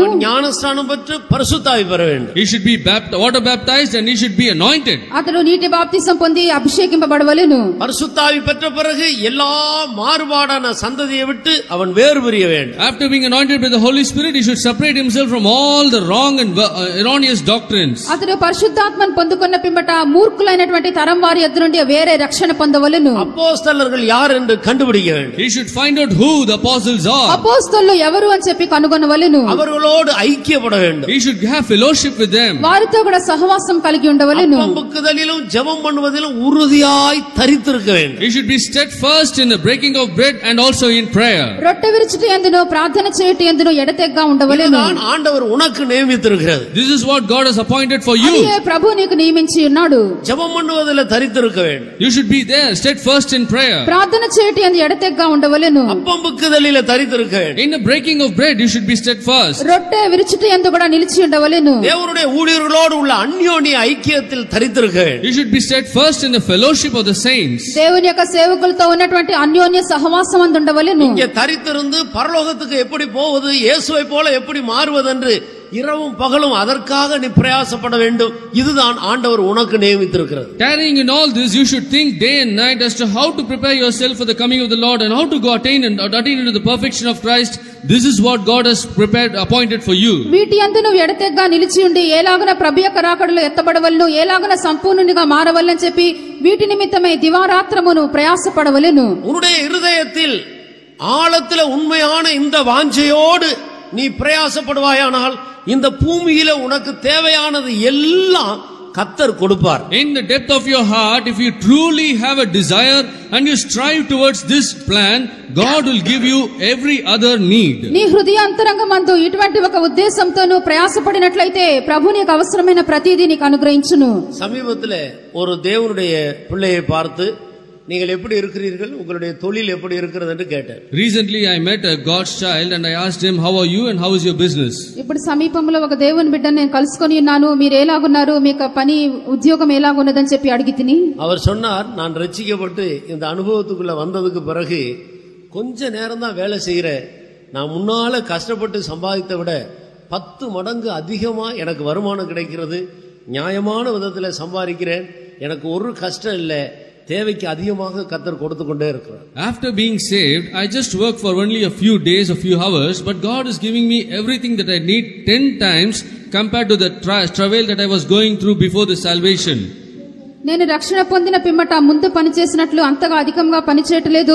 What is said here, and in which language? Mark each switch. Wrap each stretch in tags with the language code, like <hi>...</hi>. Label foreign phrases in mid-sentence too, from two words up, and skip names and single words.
<te>జ్ఞానస్నానం పెట్టి పరిశుద్ధావి</te> <ta>பெற வேண்டும்.</ta> <en>He should be water baptized and he should be anointed.</en> <te>అతడు నీటి బాప్తిసం పొంది అభిషేకింపబడవలెను.</te> <ta>పరిశుద్ధావి பெற்ற பிறகு எல்லா மாறுபாடான சந்ததியை விட்டு அவன் வேறு பிரிய வேண்டும்.</ta> <en>After being anointed by the Holy Spirit, he should separate himself from all the wrong and erroneous doctrines.</en> <te>అతడు పరిశుద్ధాత్మను పొందుకున్న పిమ్మట మూర్ఖులైనటువంటి తరం వారి ఎదురు నుండి వేరే రక్షణ పొందవలెను.</te> <ta>అపోస్తలர்கள் யார் என்று கண்டுபிடிக்க வேண்டும்.</ta> <en>He should find out who the apostles are.</en> <te>అపోస్తలులు ఎవరు అని చెప్పి కనుగొనవలెను.</te> <ta>அவர்களோடு ஐக்கியப்பட வேண்டும்.</ta> <en>He should have fellowship with them.</en> <te>వారితో కూడా సహవాసం కలిగి ఉండవలెను.</te> <ta>அப்பம்புக்குதலிலும் ஜெபம் பண்ணுவதிலும் உறுதியாய் தரித்திருக்க வேண்டும்.</ta> <en>He should be steadfast in the breaking of bread and also in prayer.</en> <te>రొట్టె విరుచుట యందును ప్రార్థన చేయుట యందును ఎడతెగగా ఉండవలెను.</te> <ta>இதுதான் ஆண்டவர் உனக்கு நியமித்திருக்கிறது.</ta> <en>This is what God has appointed for you.</en> <te>అదే ప్రభు నీకు నియమించి ఉన్నాడు.</te> <ta>ஜெபம் பண்ணுவதில் தரித்திருக்க வேண்டும்.</ta> <en>You should be there steadfast in prayer.</en> <te>ప్రార్థన చేయుట యందు ఎడతెగగా ఉండవలెను.</te> <ta>அப்பம்புக்குதலில் தரித்திருக்க வேண்டும்.</ta> <en>In the breaking of bread you should be steadfast.</en> <te>రొట్టె విరుచుట యందు కూడా నిలిచి ఉండవలెను. ఎత్తబడవలెను.</te> <ta>தேவனுடைய ஊழியர்களோடு உள்ள அந்யோன்ய ஐக்கியத்தில் தரித்திருங்கள்.</ta> <en>You should be steadfast in the fellowship of the saints.</en> <te>దేవుని యొక్క సేవకులతో ఉన్నటువంటి అన్యోన్య సహవాసం అందు ఉండవలెను.</te> <ta>இங்கே தரித்திருந்து பரலோகத்துக்கு எப்படி போவது, இயேசுவை போல எப்படி மாறுவதென்று இரவும் பகலும் அதற்காக நீ பிரயாசப்பட வேண்டும். இதுதான் ஆண்டவர் உனக்கு நியமித்திருக்கிறது.</ta> <en>Carrying in all this, you should think day and night as to how to prepare yourself for the coming of the Lord and how to go attain into the perfection of Christ. This is what God has prepared, appointed for you.</en> <te>వీటి యందు నువ్వు ఎడతెగగా నిలిచి ఉండి ఏలాగున ప్రభు యొక్క రాకడలో ఎత్తబడవలెను, ఏలాగున సంపూర్ణునిగా మారవలెనని చెప్పి వీటి నిమిత్తమై దివారాత్రము నువ్వు ప్రయాసపడవలెను.</te> <ta>உன்னுடைய இருதயத்தில் ஆழத்துல உண்மையான இந்த வாஞ்சையோடு நீ பிரயாசப்படுவாயானால் இந்த பூமியில உனக்கு தேவையானது எல்லாம் கர்த்தர் கொடுப்பார்.</ta> <en>In the depth of your heart, if you truly have a desire and you strive towards this plan, God will give you every other need.</en> <te>నీ హృదయాంతరంగమందు ఇటువంటి ఒక ఉద్దేశంతో నువ్వు ప్రయాసపడినట్లయితే ప్రభు నీకు అవసరమైన ప్రతిదీ నీకు అనుగ్రహించును.</te> <ta>சமீபத்திலே ஒரு தேவனுடைய பிள்ளையை பார்த்து நீங்கள் எப்படி இருக்கிறீர்கள், உங்களுடைய தொழில் எப்படி இருக்கிறது என்று கேட்டார்.</ta> <en>Recently I met a God's child and I asked him, how are you and how is your business?</en> <te>ఇప్పుడు సమీపంలో ఒక దేవుని బిడ్డను నేను కలుసుకొని ఉన్నాను. మీరు ఎలాగున్నారు, మీకు పని ఉద్యోగం ఎలాగున్నదని చెప్పి అడిగితిని.</te> <ta>அவர் சொன்னார், நான் ரட்சிக்கப்பட்டு இந்த அனுபவத்துக்குள்ள வந்ததுக்கு பிறகு கொஞ்ச நேரம் தான் வேலை செய்கிறேன். நான் முன்னால கஷ்டப்பட்டு சம்பாதித்த விட 10 மடங்கு அதிகமா எனக்கு வருமானம் கிடைக்கிறது. நியாயமான விதத்தில் சம்பாதிக்கிறேன். எனக்கு ஒரு கஷ்டம் இல்லை. தேவைக்கு அதிகமாக கர்த்தர் கொடுத்து கொண்டே இருக்கிறார்.</ta> <en>After being saved, I just work for only a few days, a few hours, but God is giving me everything that I need 10 times compared to the travail that I was going through before the salvation.</en> <te>నేను రక్షణ పొందిన పిమ్మట ముందు పని చేసినట్లు అంతగా అధికంగా పని చేయట్లేదు.</te>